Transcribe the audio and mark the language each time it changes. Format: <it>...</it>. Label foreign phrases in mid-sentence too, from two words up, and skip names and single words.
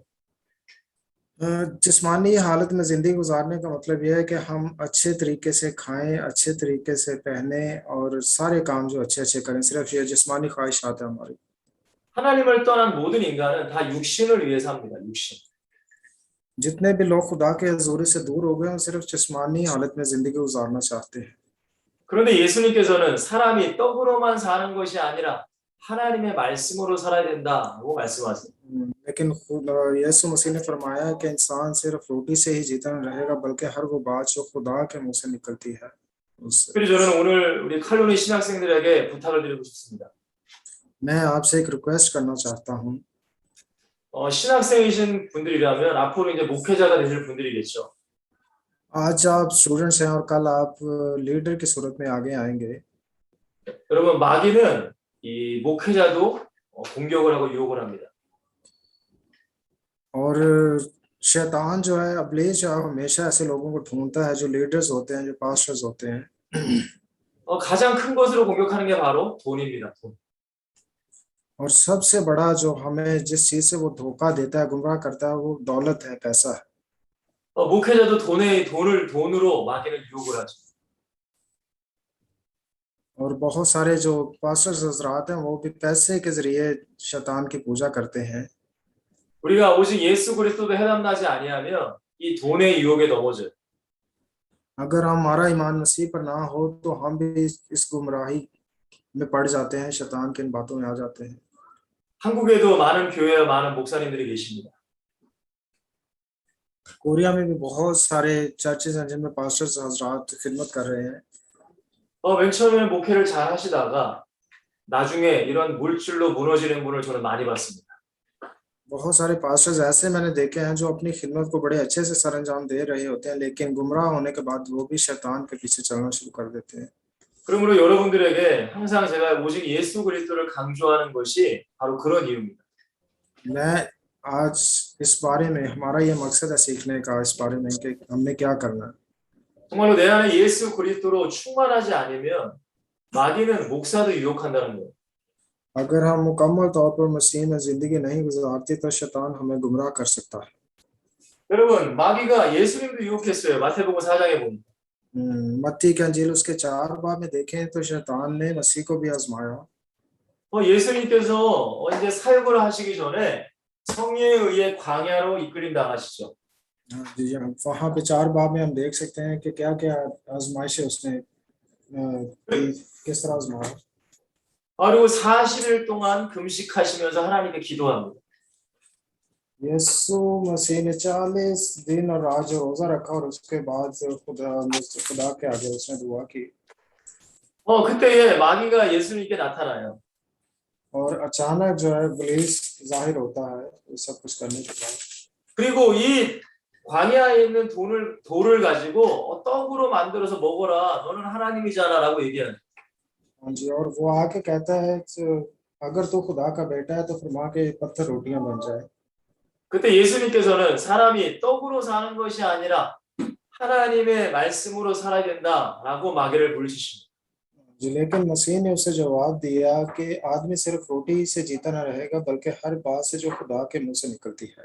<ur>جسمانی حالت میں زندگی گزارنے کا مطلب یہ ہے کہ ہم اچھے طریقے سے کھائیں، اچھے طریقے سے پہنے اور سارے کام جو اچھے اچھے کریں. صرف یہ جسمانی خواہشات ہے ہماری.</ur> <ko>하나님을 떠난 모든 인간은 다 육신을 위해 삽니다. 육신.</ko> <ur>جتنے بھی لوگ خدا کے حضوری سے دور ہو گئے ہیں صرف جسمانی حالت میں زندگی گزارنا چاہتے ہیں.</ur> <ko>그런데 예수님께서는 사람이 떡으로만 사는 것이 아니라 하나님의 말씀으로 살아야 된다고 말씀하세요.</ko> <ur>لیکن یسوع مسیح نے فرمایا کہ انسان صرف روٹی سے ہی جیتا نہیں رہے گا بلکہ ہر وہ بات جو خدا کے منہ سے نکلتی ہے اس سے.</ur> <ko>그래서 저는 오늘 우리 칼로니 신학생들에게 부탁을 드리고 싶습니다.</ko> <ur>میں آپ سے ایک ریکویسٹ کرنا چاہتا ہوں.</ur> <ko>신학생이신 분들이라면 앞으로 이제 목회자가 되실 분들이겠죠.</ko> <ur>آج آپ سٹوڈنٹس ہیں اور کل آپ لیڈر کی صورت میں آگے آئیں گے.</ur> <ko>여러분 마귀는 이 목회자도 공격을 하고 유혹을 합니다.</ko> <ur>اور شیطان جو ہے ابلیس جو ہے ہمیشہ ایسے لوگوں کو ڈھونڈتا ہے جو لیڈرز ہوتے ہیں، جو پاسٹرز ہوتے ہیں.</ur> <ko>가장 큰 것으로 공격하는 게 바로 돈입니다. 돈.</ko> <ur>اور سب سے بڑا جو ہمیں جس چیز سے وہ دھوکا دیتا ہے، گمراہ کرتا ہے، وہ دولت ہے، پیسہ ہے.</ur> <ko>목회자도 돈으로 마귀는 유혹을 하죠.</ko> <ur>اور بہت سارے جو پاسٹرز حضرات ہیں وہ بھی پیسے کے ذریعے شیطان کی پوجا کرتے ہیں.</ur> <ko>우리가 오직 예수 그리스도도 해답나지 아니하면 이 돈의 유혹에 넘어져요.</ko> <ur>اگر ہمارا ایمان مسیح پر نہ ہو تو ہم بھی اس گمراہی میں پڑ جاتے ہیں، شیطان کی ان باتوں میں آ جاتے ہیں.</ur> <ko>한국에도 많은 교회와 많은 목사님들이 계십니다.</ko> <ur>کوریا میں بھی بہت سارے چرچز ہیں جن میں پاسٹرز حضرات خدمت کر رہے ہیں.</ur> <ko>맨 처음에는 목회를 잘 하시다가 나중에 이런 물질로 무너지는 분을 저는 많이 봤습니다.</ko> <ur>بہت سارے پاسٹرز ایسے میں نے دیکھے ہیں جو اپنی خدمت کو بڑے اچھے سے سرانجام دے رہے ہوتے ہیں، لیکن گمراہ ہونے کے بعد وہ بھی شیطان کے پیچھے چلنا شروع کر دیتے ہیں.</ur> <ko>그러므로 여러분들에게 항상 제가 오직 예수 그리스도를 강조하는 것이 바로 그런 이유입니다.</ko> <ur>میں آج اس بارے میں ہمارا یہ مقصد ہے سیکھنے کا اس بارے میں کہ ہم نے کیا کرنا ہے.</ur> <ko>정말로 내 안에 예수 그리스도로 충만하지 않으면 마귀는 목사도 유혹한다는 거예요.</ko> <ur>اگر ہم مکمل طور پر مسیح میں زندگی نہیں گزارتے تو شیطان ہمیں گمراہ کر سکتا ہے.</ur> <ko>여러분 마귀가 예수님도 유혹했어요. 마태복음 4장에 보면.</ko> <ur>متی کی انجیل اس کے 4 باب میں دیکھیں تو شیطان نے مسیح کو بھی آزمایا.</ur> <ko>예수님께서 이제 사역을 하시기 전에 성령에 의해 광야로 이끌림 당하시죠.</ko> <ur>جی وہاں پہ 4 باب میں ہم دیکھ سکتے ہیں کہ کیا کیا آزمائشیں اس نے کس طرح آزمایا.</ur> <ko>그리고 40일 동안 금식하시면서 하나님께 기도합니다.</ko> <ur>یسوع مسیح نے 40 دن اور رات جو روزہ رکھا اور اس کے بعد خدا کے آگے اس نے دعا کی.</ur> <ko>그때 마귀가 예수님께 나타나요.</ko> <ur>اور اچانک جو ہے ابلیس ظاہر ہوتا ہے یہ سب کچھ کرنے کے بعد.</ur> <ko>그리고 이 광야에 있는 돌을 가지고 떡으로 만들어서 먹어라. 너는 하나님이잖아라고 얘기하는.</ko> <ur>ہاں جی، اور وہ آکے کہتا ہے اگر تو خدا کا بیٹا ہے تو پھر ماں کے پتھر روٹیاں بن جائے.</ur> <ko>그때 예수님께서는 사람이 떡으로 사는 것이 아니라 하나님의 말씀으로 살아야 된다라고 마귀를 물리치십니다.</ko> <ur>جی لیکن مسیح نے اسے جواب دیا کہ آدمی صرف روٹی سے جیتا نہ رہے گا بلکہ ہر بات سے جو خدا کے منہ سے نکلتی ہے.</ur>